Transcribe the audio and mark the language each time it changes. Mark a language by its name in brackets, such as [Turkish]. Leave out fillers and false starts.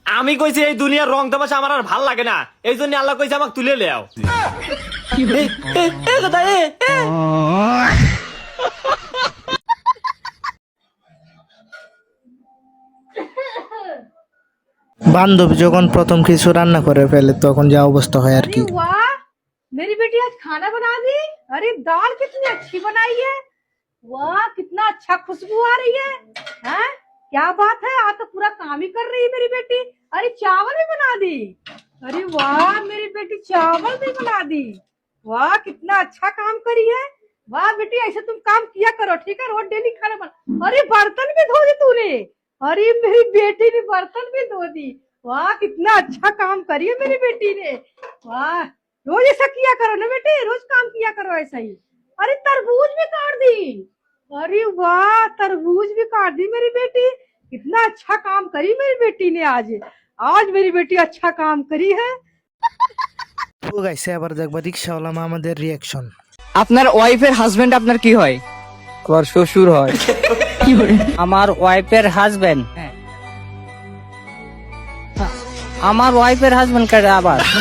[Bangla] আমি কইছি এই দুনিয়ার রং তামাশা আমার আর ভাল লাগে না, এই জন্য আল্লাহ কইছে আমাকে তুলে লেও। বান্ধবী যখন প্রথম কিছু রান্না করে ফেলে তখন যা অবস্থা হয় আর কি। [Hindi] वाह, मेरी बेटी आज खाना बना दी। अरे दाल कितनी अच्छी बनाई है, वाह कितना अच्छा खुशबू आ रही है। हैं, क्या बात है, आज तो पूरा काम ही कर रही है मेरी बेटी। अरे चावल भी बना दी, अरे वाह मेरी बेटी चावल भी बना दी, वाह कितना अच्छा काम करी है। वाह बेटी, ऐसे तुम काम किया करो, ठीक है? रोज डेली खाना बना। अरे बर्तन भी धो दी तूने, अरे मेरी बेटी ने बर्तन भी धो दी, वाह कितना अच्छा काम करी है मेरी बेटी ने। वाह, रोज ऐसा किया करो ना बेटे, रोज काम किया करो ऐसा ही। अरे तरबूज भी काट दी, अरे वाह तरबूज भी काट दी मेरी बेटी, कितना अच्छा काम करी मेरी बेटी ने। आज आज मेरी बेटी अच्छा काम करी है। [Bangla] তো গাইছে আবার দেখবা রিকশাওয়ালা আমাদের রিয়াকশন। আপনার ওয়াইফের হাজবেন্ড আপনার কি হয়? আমার শ্বশুর হয়। আমার ওয়াইফের হাজবেন্ড, আমার ওয়াইফের হাজবেন্ড কারে আবার?